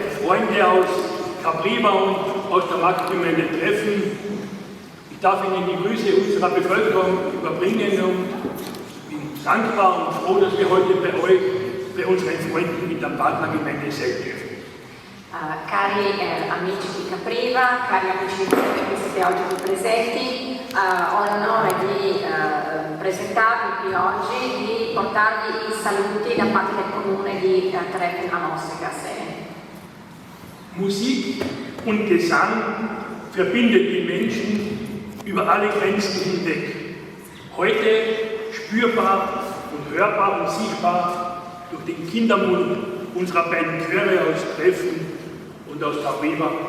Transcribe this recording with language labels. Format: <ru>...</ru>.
<de>heute aus Capriva und aus der Marktgemeinde treffen. Ich darf Ihnen die Grüße unserer Bevölkerung überbringen und bin dankbar und froh, dass wir heute bei euch, bei unseren Freunden in der Partnergemeinde sein dürfen.</de> <it>Cari amici di Capriva, cari amici che siete oggi qui presenti, ho l'onore di presentarvi qui oggi, di portarvi i saluti da parte del comune di Treffen am Ostseegasse.</it> <de>Musik und Gesang verbindet die Menschen über alle Grenzen hinweg. Heute spürbar und hörbar und sichtbar durch den Kindermund unserer beiden Chöre aus Treffen und aus Capriva.</de>